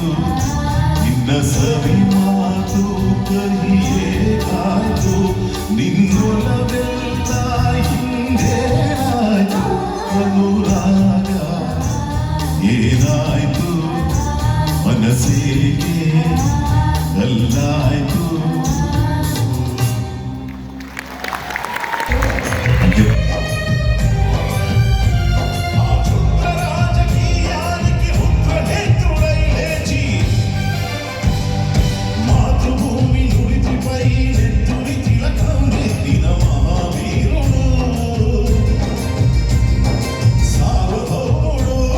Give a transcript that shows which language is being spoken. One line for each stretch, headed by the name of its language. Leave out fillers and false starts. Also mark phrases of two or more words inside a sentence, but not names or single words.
Kannada: ನಿನ್ನ ಸವಿ ಮಾತು ಕಹಿಯೇ ಆಯ್ತು. ನಿನ್ನೊಲವೆಲ್ಲ ಹಿಂದೆ ಆಯ್ತು. ಅನುರಾಗ ಏನಾಯ್ತು? ಮನಸ್ಸಿಗೆ ಎಲ್ಲಾಯ್ತು.
Telugu: రాజకీయానికి ఉగ్రనేత్రుడై లేచి మాతృభూమి నుడితిపై నెత్తుడి తిలకం నెత్తిన మహావీరుడు సార్వభౌముడు.